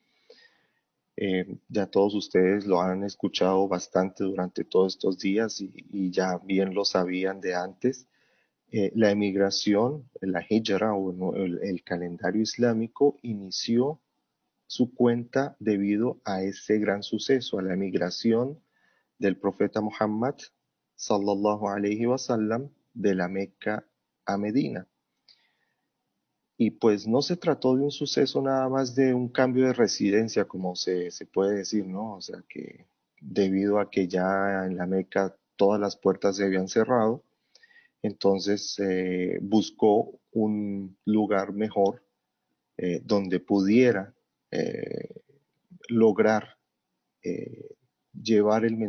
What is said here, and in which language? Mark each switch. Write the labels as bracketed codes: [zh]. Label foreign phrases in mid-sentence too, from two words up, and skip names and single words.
[es] Ya todos ustedes lo han escuchado bastante durante todos estos días y ya bien lo sabían de antes. La emigración, la hijra o no, el calendario islámico inició su cuenta debido a ese gran suceso, a la emigración del profeta Muhammad [ar] صلى الله عليه وسلم [es] de la Meca a Medina. Y pues no se trató de un suceso nada más de un cambio de residencia, como se puede decir, ¿no? O sea que debido a que ya en la Meca todas las puertas se habían cerrado, entonces buscó un lugar mejor donde pudiera eh, lograr eh, llevar el